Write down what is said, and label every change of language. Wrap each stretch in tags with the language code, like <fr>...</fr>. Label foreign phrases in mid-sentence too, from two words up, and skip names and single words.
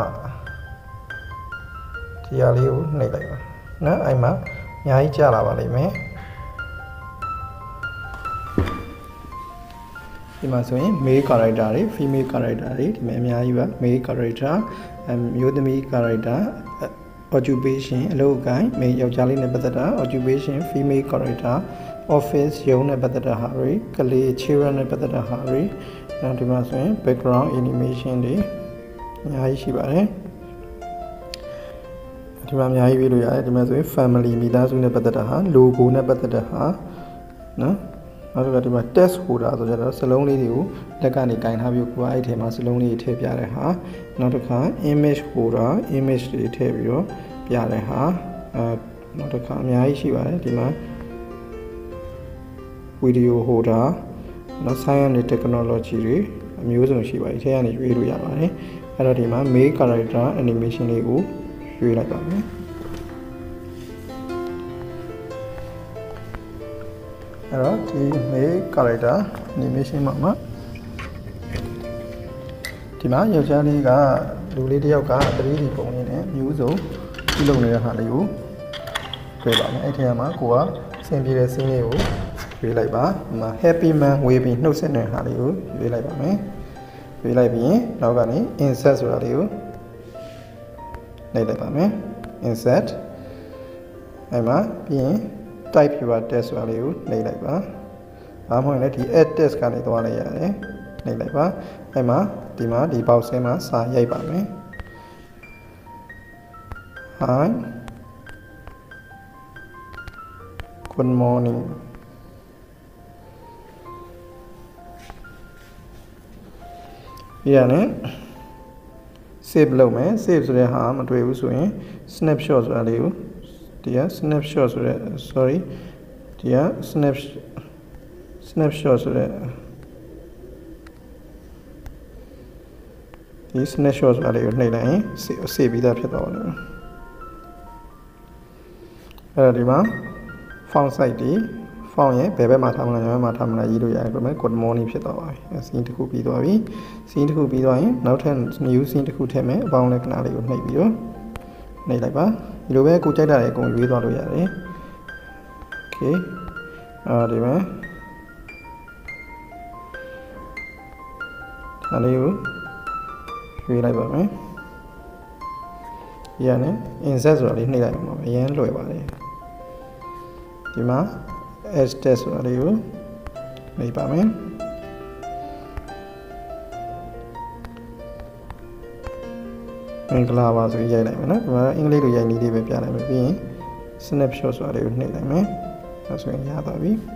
<my>ဒီဟာလေးကိုနှိပ်လိုက်ပါနော်အဲ့မှာအများကြီးကြာလာပါလိမ့်မယ်ဒီမှာ ဆိုရင်</my> <en>male character</en> <my>တွေ</my> <en>female character</en> <my>တွေဒီမှာအများကြီးပါ</my> <en>male character</en> <my>မျိုးသမီး character occupation အလုပ်အကိုင် male ယောက်ျားလေးနဲ့ပတ်သက်တာ</my> <en>occupation female character office</en> <my>ရုံးနဲ့ပတ်သက်တာဟာတွေကလေး children နဲ့ပတ်သက်တာဟာတွေနောက်ဒီမှာဆိုရင်</my> <en>background animation</en> <my>တွေအများကြီးရှိပါတယ် ဒီမှာအများကြီးပြလို့ရတယ်ဒီမှာဆိုရင် family မိသားစုနဲ့ပတ်သက်တာဟာ logo နဲ့ပတ်သက်တာဟာနော်နောက်တစ်ခါဒီမှာ</my> <en>text holder</en> <my>ဆိုကြတော့စလုံးလေးတွေကိုလက်ကနေကင်ထားပြီးကိုယ်အဲ့ထဲမှာစလုံးလေးတွေထည့်ပြတဲ့ဟာနောက်တစ်ခါ</my> <en>image holder</en> <my>image တွေထည့်ပြီးတော့ပြတဲ့ဟာနောက်တစ်ခါအများကြီးရှိပါတယ်ဒီမှာ</my> <en>video holder</en> <my>နော်</my> <en>science and technology</en> <my>တွေအမျိုးစုံရှိပါတယ်အဲကနေရွေးလို့ရပါတယ်အဲ့တော့ဒီမှာ</my> <en>main character animation</en> <my>လေးကိုရွေးလိုက်ပါမယ်အဲ့တော့ဒီ</my> <en>main character animation</en> <my>မှာဒီမှာယောက်ျားလေးက လူလေးတစ်ယောက်က 3D ပုံလေးနဲ့မျိုးစုံပြုလုပ်နေတဲ့ဟာလေးကိုတွေ့ပါမယ်အဲ့ဒီမှာကိုကဆင်ပြေတဲ့ scene လေးကိုရွေးလိုက်ပါ ဒီမှာ</my> <en>happy man</en> <my>ဝေးပြီးနှုတ်ဆက်တဲ့ဟာလေးကိုရွေးလိုက်ပါမယ်ရွေးလိုက်ပြီးရင်နောက်ကနေ insert ဆိုတာလေးကိုနှိပ်လိုက်ပါမယ် insert အဲ့မှာပြီးရင်</my> <en>type your text</en> <my>ဆိုတာလေးကိုနှိပ်လိုက်ပါဒါမှမဟုတ်လည်းဒီ</my> <en>add text</en> <my>ကနေသွားလိုက်ရတယ်နှိပ်လိုက်ပါအဲ့မှာဒီမှာဒီ box ထဲမှာစာရိုက်ပါမယ်</my> <en>hi good morning</en> <my>ပြီးရတယ် save လုပ်မယ် save ဆိုတဲ့ဟာမတွေ့ဘူးဆိုရင် snapshot ဆိုတာလေးကိုဒီက snapshot ဆိုတဲ့ sorry ဒီက snap snapshot ဆိုတဲ့ဒီ snapshot ဆိုတာလေးကိုနှိပ်လိုက်ရင်စေပြီးသားဖြစ်သွားပါလိမ့်မယ်အဲ့တော့ဒီမှာ</my> <en>font size</en> <my>ဒီ font ရဲ့ဘယ်ဘက်မှာထားမလဲညာဘက်မှာထားမလဲရေးလို့ရတယ်ပြင်မဲ့</my> <en>good morning</en> <my>ဖြစ်သွားပါပြီ scene တစ်ခုပြီးသွားပြီ scene တစ်ခုပြီးသွားရင်နောက်ထပ်</my> <en>new scene</en> <my>တစ်ခုထည့်မယ်အပေါင်းလက္ခဏာလေးကိုနှိပ်ပြီးတော့နှိပ်လိုက်ပါဒီလိုပဲကိုကြိုက်တာလေးအကုန်ရွေးသွားလို့ရတယ် okay ဒီမှာ ဒါလေးကိုရွေးလိုက်ပါမယ်ဒီကနေ insert ဆိုတာလေးနှိပ်လိုက်ပါမယ်အရင်လွယ်ပါတယ်ဒီမှာ</my> <en>S test</en> <my>ဆိုတာလေးကိုနှိပ်ပါမယ်မင်္ဂလာပါဆိုရိုက်လိုက်မယ်နော်ဒီမှာအင်္ဂလိပ်လိုရိုက်နည်းလေးပဲပြလိုက်မယ်ပြီးရင် snapshot ဆိုတာလေးကိုနှိပ်လိုက်မယ်ဒါဆိုရင်ရသွားပြီ</my>